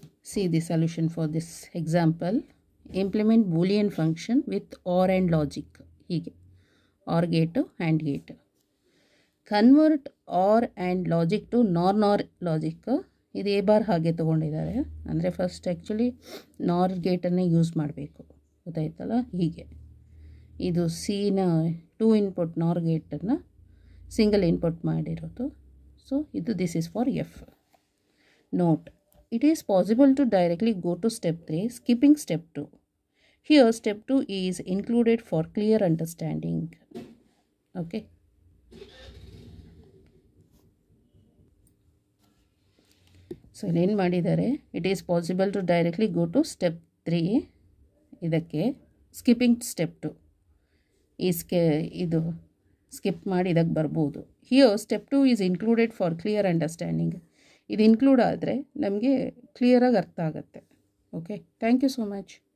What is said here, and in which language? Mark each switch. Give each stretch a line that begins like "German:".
English: See the solution for this example. Implement boolean function with or and logic. ಹೀಗೆ or gate and gate. Convert or and logic to NOR logic.
Kannada: ಇದು A bar ಹಾಗೆ ತೊಗೊಂಡಿದ್ದಾರೆ. ಅಂದರೆ first actually ನಾರ್ ಗೇಟನ್ನೇ use ಮಾಡಬೇಕು. ಗೊತ್ತಾಯ್ತಲ್ಲ, ಹೀಗೆ ಇದು ಸಿನ 2 ಇನ್ಪುಟ್ ನಾರ್ ಗೇಟನ್ನು ಸಿಂಗಲ್ ಇನ್ಪುಟ್ ಮಾಡಿರೋದು.
English: So ಇದು this is for F. Note, it is possible to directly go to step 3 skipping step 2. Here step 2 is included for clear understanding. Okay.
Kannada: So ಇಲ್ಲೇನು ಮಾಡಿದ್ದಾರೆ,
English: it is possible to directly go to step 3 ಇದಕ್ಕೆ skipping step 2
Kannada: ಇದು skip ಮಾಡಿ ಇದಕ್ಕೆ ಬರ್ಬೋದು.
English: Here step 2 is included for clear understanding.
Kannada: ಇದು include ಆದರೆ ನಮಗೆ ಕ್ಲಿಯರಾಗಿ ಅರ್ಥ ಆಗುತ್ತೆ.
English: Okay, thank you so much.